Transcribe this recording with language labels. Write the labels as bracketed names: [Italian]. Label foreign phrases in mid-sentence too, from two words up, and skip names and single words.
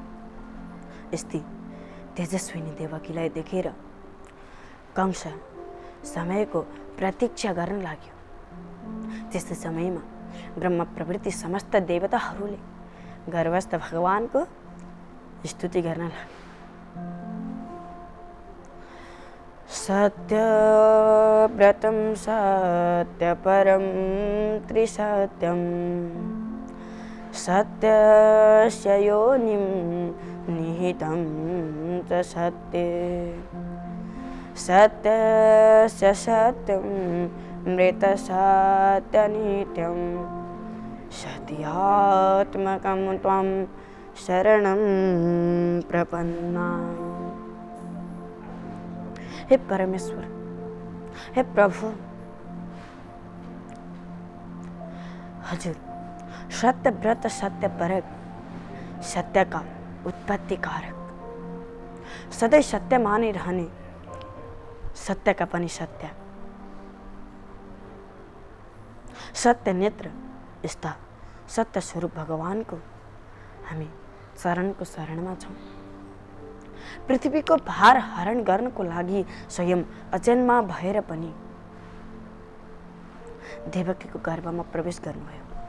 [Nepali] यस्तै तेजस्विनी देवकीलाई देखेर कंस समयको प्रतीक्षा गर्न लाग्यो। त्यस्तै समयमा ब्रह्म प्रभृति समस्त देवताहरूले गर्भस्थ भगवानको स्तुति गर्न लाग्यो। [Sanskrit] सत्यव्रतं सत्यपरं त्रिसत्यं सत्यस्य योनिं निहितं च सत्ये सत्यस्य सत्यं मृतसत्यनित्यं सत्यात्मकं त्वं शरणं प्रपन्ना। [Nepali] हे परमेश्वर, हे प्रभु, हजुर सत्य व्रत, सत्य परक, सत्य का उत्पत्ति कारक, सदैव सत्य माने रहने, सत्य का पनि सत्य, सत्य नेत्र यस्ता सत्य स्वरूप भगवानको हामी शरणको शरणमा छौँ। पृथ्वीको भार हरण गर्नको लागि स्वयं अजन्मा भएर पनि देवकीको गर्भमा प्रवेश गर्नुभयो।